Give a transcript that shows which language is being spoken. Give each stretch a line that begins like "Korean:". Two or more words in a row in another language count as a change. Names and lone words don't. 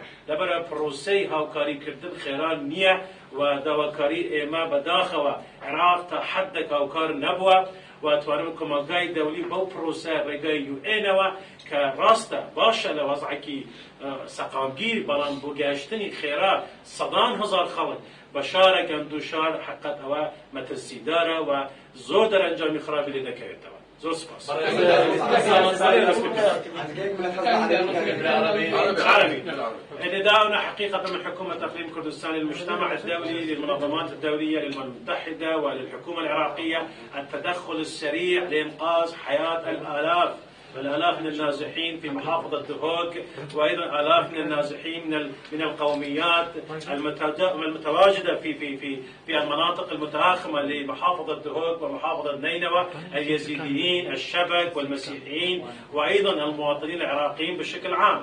Central Kurdish: لەبەرە پرۆسەی هاوکاریکردن خێران نییە و داواکاری ئێمە بەداخەوە عێراق تا حەدێک هاوکار نەبووە و توانم کۆمەلگای دەولی بەو پرۆسە ڕێگای UN-ەوە کە ڕاستە باشە لە وەزعێکی سەقامگیر، بەڵام بۆ گەیشتنی خێرا سەدان هەزار خەڵک بە شارێکم دوو شار حقیقەت ئەوە مەترسیدارە و زۆر دەرەنجامی خراپی لێ دەکەوێتەوە. زۆر سپاس.
Arabic: نداؤنا حقيقة من حكومة إقليم كردستان للمجتمع الدولي، للمنظمات الدولية، للأمم المتحدة وللحكومة العراقية التدخل السريع لإنقاذ حياة الآلاف الآلاف من النازحين في محافظة دهوك، وأيضا آلاف من النازحين من القوميات المتواجدة في المناطق المتآخمة لمحافظة دهوك ومحافظة نينوى، اليزيديين، الشبك والمسيحيين، وأيضا المواطنين العراقيين بشكل عام.